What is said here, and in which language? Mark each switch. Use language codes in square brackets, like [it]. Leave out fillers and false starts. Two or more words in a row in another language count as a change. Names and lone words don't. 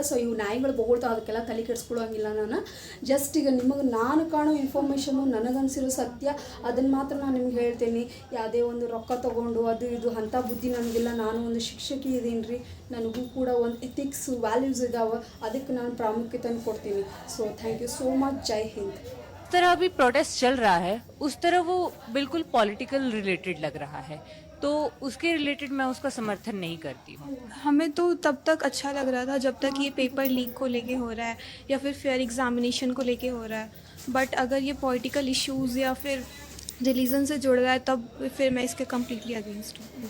[kn] ಸೊ ಇವು ನಾಯಿಗಳು ಬೊಗಳ್ತಾವೆ, ಅದಕ್ಕೆಲ್ಲ ತಲೆ ಕೆಡಿಸ್ಕೊಳ್ಳೋಂಗಿಲ್ಲ ನಾನು. ಜಸ್ಟ್ ಈಗ ನಿಮಗೆ ನಾನು ಕಾಣೋ ಇನ್ಫಾರ್ಮೇಷನು, ನನಗನ್ಸಿರೋ ಸತ್ಯ ಅದನ್ನು ಮಾತ್ರ ನಾನು ನಿಮ್ಗೆ ಹೇಳ್ತೀನಿ. ಯಾವುದೇ ಒಂದು ರೊಕ್ಕ ತೊಗೊಂಡು ಅದು ಇದು ಅಂಥ ಬುದ್ಧಿ ನನಗಿಲ್ಲ. ನಾನು ಒಂದು ಶಿಕ್ಷಕಿ ಇದ್ದೀನಿ ರೀ, ನನಗೂ ಕೂಡ ಒಂದು [en] ethics values [kn] ಇದ್ದಾವೆ, ಅದಕ್ಕೆ ನಾನು ಪ್ರಾಮುಖ್ಯತೆಯನ್ನು ಕೊಡ್ತೀನಿ. [en] so thank you so much. [hi] जय हिंद. जिस तरह अभी प्रोटेस्ट चल रहा है उस तरह वो बिल्कुल [en] political related [hi] लग रहा है, तो उसके रिलेटेड मैं उसका समर्थन नहीं करती हूँ। हमें तो तब तक अच्छा लग रहा था जब तक ये [en] paper leak [hi] को लेके हो रहा है या फिर [en] fair examination [hi] को लेके हो रहा है, बट अगर ये [en] political issues [hi] या फिर रिलीजन से जुड़ रहा है तब फिर मैं इसके [en] completely against [hi] हूँ।